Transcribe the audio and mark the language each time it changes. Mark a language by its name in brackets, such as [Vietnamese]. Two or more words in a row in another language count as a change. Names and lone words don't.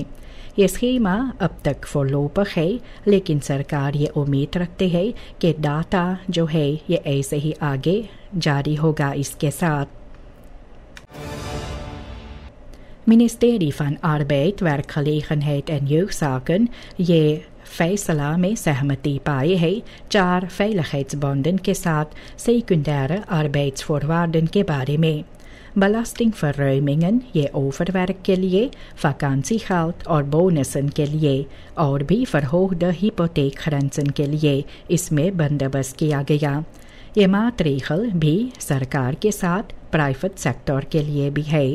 [Hindi] ये स्कीमा अब तक voorlopig है लेकिन सरकार ये उम्मीद रखते हैं कि डाटा जो है ये ऐसे ही आगे जारी होगा इसके साथ। Ministerie van Arbeid, Werkgelegenheid en Jeugdzaken ये फैसला में सहमति पाए है 4 veiligheidsbonden के साथ [Dutch] secundaire arbeidsvoorwaarden [Hindi] के बारे में। belastingverruimingen ये overwerk के लिए, vakantiegeld और bonussen के लिए और भी [Dutch] verhoogde hypotheekgrenzen [Hindi] के लिए इसमें बंदोबस्त किया गया। ये मातरेगल भी सरकार के साथ प्राइवेट सेक्टर के लिए भी है।